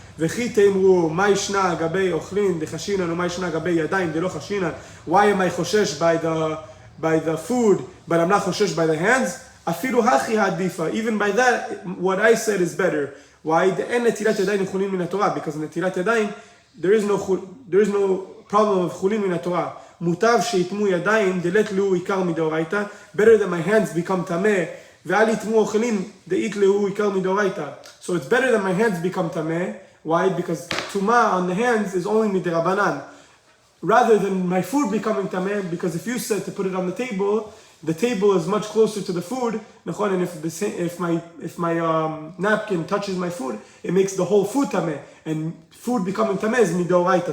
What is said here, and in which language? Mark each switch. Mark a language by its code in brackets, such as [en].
[he] וכי תאמרו, מה ישנה גבי אוכלין דחשינן, ומה ישנה גבי ידיים דלא חשינן? [en] Why am I חושש by the food, but I'm not חושש by the hands? [he] אפילו הכי העדיפה. [en] Even by that, what I said is better. Why? [he] אין נטילת ידיים לחולים מן התורה. [en] Because נטילת ידיים, there is no problem of חולים מן התורה. [he] מוטב שיתמו ידיים דלת לו עיקר מדאורייתא, [en] better that my hands become tameh, [he] ואל יתמו אוכלים דאית לו עיקר מדאורייתא. [en] So it's better that my hands become tameh. Why? Because tuma on the hands is only midirabanan, rather than my food becoming tameh. Because if you said to put it on the table is much closer to the food, and if my napkin touches my food, it makes the whole food tameh, and food becoming tameh is midoraita.